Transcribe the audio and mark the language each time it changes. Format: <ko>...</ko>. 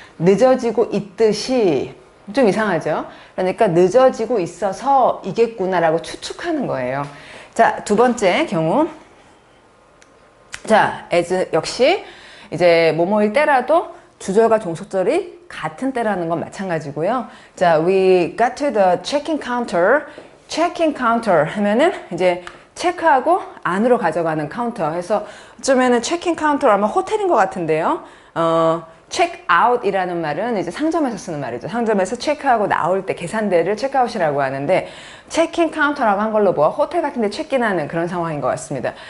<ko>늦어지고 있듯이 좀 이상하죠? 그러니까 늦어지고 있어서 이겠구나라고 추측하는 거예요. 자, 두 번째 경우. 자, as 역시 이제 뭐뭐일 때라도 주절과 종속절이 같은 때라는 건 마찬가지고요.</ko> <en>자, we got to the check-in counter.</en> <ko>check-in counter 하면은 이제 체크하고 안으로 가져가는 카운터 해서 어쩌면은 체크인 카운터 아마 호텔인 것 같은데요. 체크아웃이라는 말은 이제 상점에서 쓰는 말이죠. 상점에서 체크하고 나올 때 계산대를 체크아웃이라고 하는데 체크인 카운터라고 한 걸로 보아 호텔 같은 데 체크인하는 그런 상황인 것 같습니다.</ko>